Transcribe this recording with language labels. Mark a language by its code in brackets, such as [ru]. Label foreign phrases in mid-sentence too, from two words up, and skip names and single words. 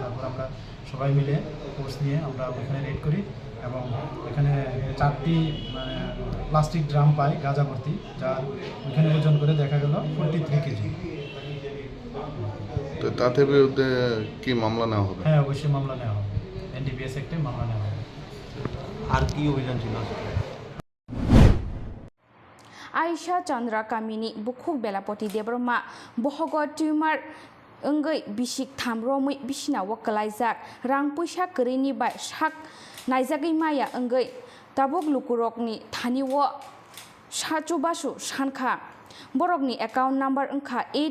[bn] তারপর আমরা সবাই মিলে ফোর্স নিয়ে আমরা ওখানে রেড করি এবং এখানে 4টি [en] plastic drum [bn] পাই গাঁজা ভর্তি, যার ওইখানে ওজন করে দেখা গেল 43 কেজি। তো তাদের বিরুদ্ধে কি মামলা নেওয়া হবে? হ্যাঁ, অবশ্যই মামলা নেওয়া হবে, এনডিপিএস অ্যাক্টে মামলা নেওয়া হবে। আর কি অভিযান ছিল? [trp] Aisha Chandra Kamini Bukhuk Belapoti Debbarma Bohogo tumor Ungai Bishik Tamromui Bishina Wakalaizak Rang Pusha Kerini by Shak Naizagi Maya Ungai Tabok Lukurokni Taniwo Shachubashu Shanka Borogni [en] account number [trp] Unka